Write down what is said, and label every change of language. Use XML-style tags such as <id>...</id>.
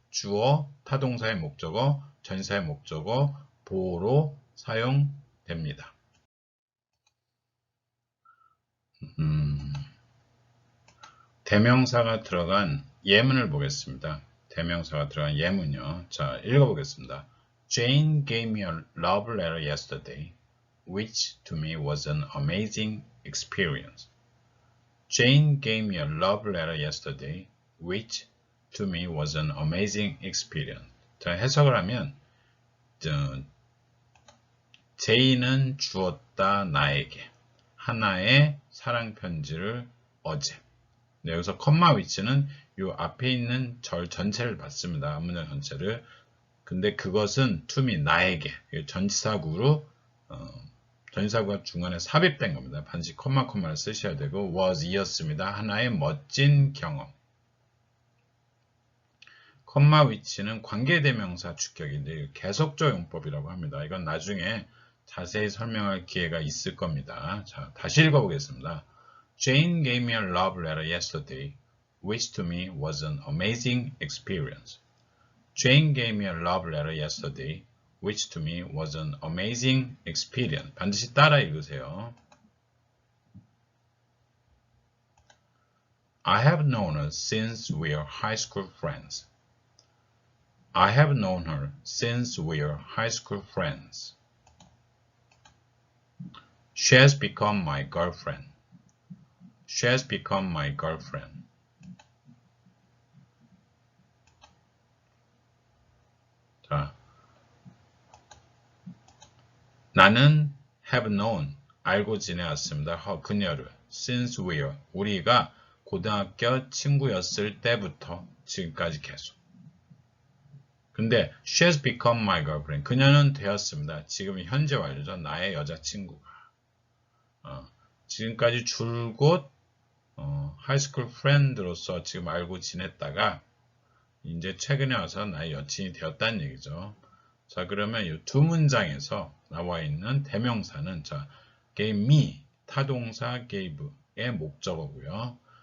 <ko>주어, 타동사의 목적어, 전사의 목적어, 보어로 사용됩니다. 대명사가 들어간 예문을 보겠습니다. 대명사가 들어간 예문요. 자, 읽어보겠습니다.</ko> <en>Jane gave me a love letter yesterday, which to me was an amazing experience. Jane gave me a love letter yesterday, which to me was an amazing experience.</en> <ko>자, 해석을 하면 제이는 주었다 나에게 하나의 사랑 편지를 어제. 네, 여기서 컴마 위치는 이 앞에 있는 절 전체를 받습니다. 문장 전체를. 근데 그것은</ko> <en>to me</en> <ko>나에게 전치사구로 전치사구가 중간에 삽입된 겁니다. 반드시 컴마를 쓰셔야 되고 was 이었습니다. 하나의 멋진 경험. 컴마 위치는 관계대명사 주격인데 계속적 용법이라고 합니다. 이건 나중에 자세히 설명할 기회가 있을 겁니다. 자, 다시 읽어보겠습니다.</ko> <en>Jane gave me a love letter yesterday, which to me was an amazing experience. Jane gave me a love letter yesterday, which to me was an amazing experience. 반드시 따라 읽으세요. I have known her since we are high school friends. I have known her since we are high school friends. She has become my girlfriend. She has become my girlfriend.</en> <ko>자, 나는</ko> <en>have known,</en> <ko>알고 지내왔습니다. 그녀를</ko> <en>since we are,</en> <ko>우리가 고등학교 친구였을 때부터 지금까지 계속. 근데</ko> <en>she has become my girlfriend.</en> <ko>그녀는 되었습니다. 지금 현재 완료죠. 나의 여자친구가. 지금까지 줄곧 하이스쿨 프렌드로서 지금 알고 지냈다가 이제 최근에 와서 나의 여친이 되었다는 얘기죠. 자, 그러면 이 두 문장에서 나와 있는 대명사는 자,</ko> <en>gave me</en> <ko>타동사 gave의 목적어고요.</ko>